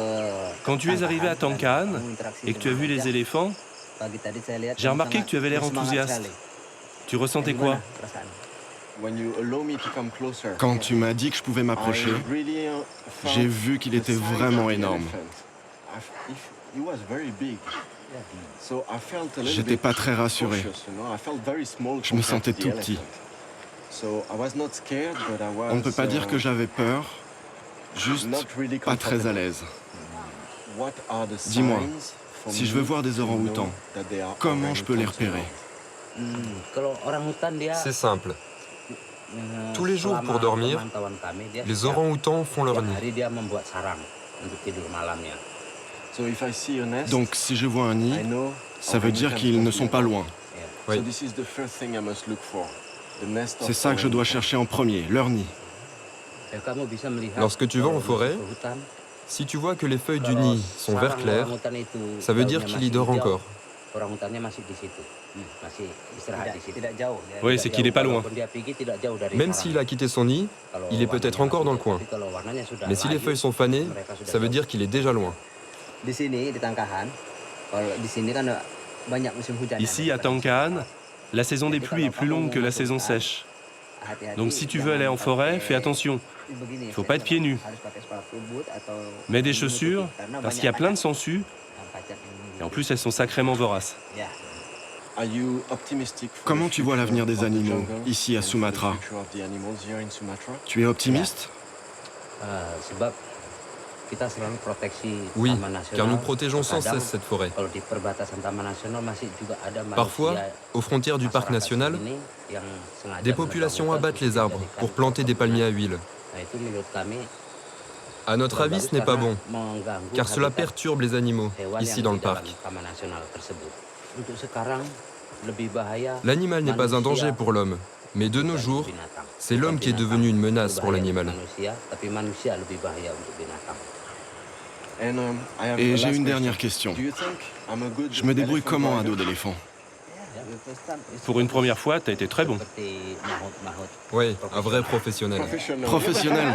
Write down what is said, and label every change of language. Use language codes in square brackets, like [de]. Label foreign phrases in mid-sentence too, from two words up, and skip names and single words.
[fr] Quand tu es arrivé à Tangkahan [id] kamu interaksi [fr] et que tu as [id] dengan [fr] vu les [id] gajah. [fr] éléphants, [id] Pagi tadi saya lihat [fr] j'ai [id] kamu [fr] remarqué [id] sangat [fr] que tu avais l'air [id] bersemangat [fr] enthousiaste. [id] sekali. [fr] Tu ressentais [id] Gimana [fr] quoi? [id] perasaan? [fr] Quand tu m'as dit que je pouvais m'approcher, j'ai vu qu'il était vraiment énorme. J'étais pas très rassuré. Je me sentais tout petit. On ne peut pas dire que j'avais peur, juste pas très à l'aise. Dis-moi, si je veux voir des orang-outans, comment je peux les repérer? [id] Kalau orang hutan dia [fr] C'est simple. Tous les jours pour dormir, les orang-outans font leur nid. [id] hari dia membuat sarang untuk tidur malamnya. [fr] Donc si je vois un nid, ça veut dire qu'ils ne sont pas loin. Oui. C'est ça que je dois chercher en premier, leur nid. [id] Kamu bisa melihat [fr] Lorsque tu vas en [id] kalau [fr] forêt, [id] di hutan, [fr] Si tu vois que les feuilles du [id] kalau [fr] nid sont vert [id] sarang [fr] clair, [id] orang-hutan itu [fr] ça veut dire [id] daunnya [fr] qu'il y [id] masih [fr] dort [id] hijau, [fr] encore. [id] Orang-hutannya masih di situ. Masih istirahat di situ. Tidak jauh. Ya. [fr] Oui, [id] Tidak [fr] c'est qu'il [id] jauh. [fr] est pas loin. [id] Walaupun dia pergi, tidak jauh dari [fr] Même [id] sarang. [fr] s'il a quitté son nid, [id] Kalau [fr] il est peut-être [id] warnanya [fr] encore dans le [id] masih- [fr] coin. [id] tapi kalau warnanya sudah [fr] Mais si les [id] layu, [fr] feuilles sont fanées, [id] mereka sudah [fr] ça veut [id] jauh. [fr] dire qu'il est déjà loin. [id] Di sini di Tangkahan, kalau di sini kan banyak musim hujan. [fr] Ici, à Tangkahan, la saison des pluies est plus longue que la saison sèche. Donc si tu veux aller en forêt, fais attention. Il faut pas être pieds nus. Mets des chaussures, parce qu'il y a plein de sangsues, et en plus elles sont sacrément voraces. Comment tu vois l'avenir des animaux ici à Sumatra? Tu es optimiste? [id] Sebab kita selalu proteksi [fr] Oui, [id] taman nasional. [fr] car nous protégeons sans [id] Terkadang, [fr] cesse cette forêt. [id] Kalau di perbatasan taman nasional masih juga ada [fr] Parfois, [id] manusia, [fr] aux frontières du parc [id] masyarakat [fr] national, [id] sini yang sengaja [fr] des populations [id] menebang [fr] abattent [id] hutan [fr] les arbres [id] untuk [fr] pour [id] dijadikan [fr] planter des [id] tempat [fr] palmiers à [id] tinggal. [fr] huile. [id] Nah, itu menurut kami [fr] À notre avis, ce n'est pas bon, [id] mengganggu car cela habitat [fr] perturbe les animaux [id] hewan [fr] ici [id] yang [fr] dans le [id] di dalam [fr] parc. [id] taman nasional tersebut. Untuk sekarang lebih bahaya. [fr] L'animal n'est pas un danger [id] manusia [fr] pour l'homme, mais de nos [id] dibanding [fr] jours, [id] binatang. [fr] c'est [id] Bukan [fr] l'homme qui est [id] binatang [fr] devenu une menace pour [id] berbahaya untuk [fr] l'animal. [id] manusia, tapi manusia lebih bahaya untuk binatang. [fr] Et j'ai une dernière question. Je me débrouille comment à dos d'éléphant? Pour une première fois, t'as été très bon. [id] Seperti mahut-mahut. [fr] Oui, un vrai professionnel. Professionnel.